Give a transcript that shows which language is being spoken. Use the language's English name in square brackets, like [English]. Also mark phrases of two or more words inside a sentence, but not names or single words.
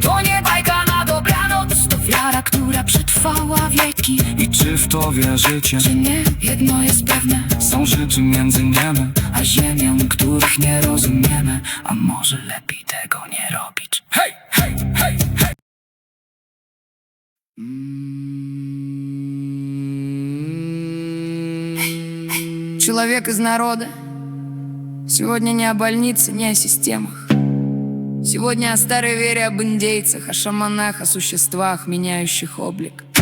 [Polish] To nie bajka na dobranoc, to wiara, która przetrwała wieki. I czy w to wierzycie? Czy nie, jedno jest pewne, Są rzeczy między niebem a ziemią, których nie rozumiemy. A może lepiej tego nie robić. Hej, hej, hej, hej. [Russian] Человек из народа. Сегодня не о больнице, не о системах. Сегодня о старой вере, об индейцах, о шаманах, о существах, меняющих облик.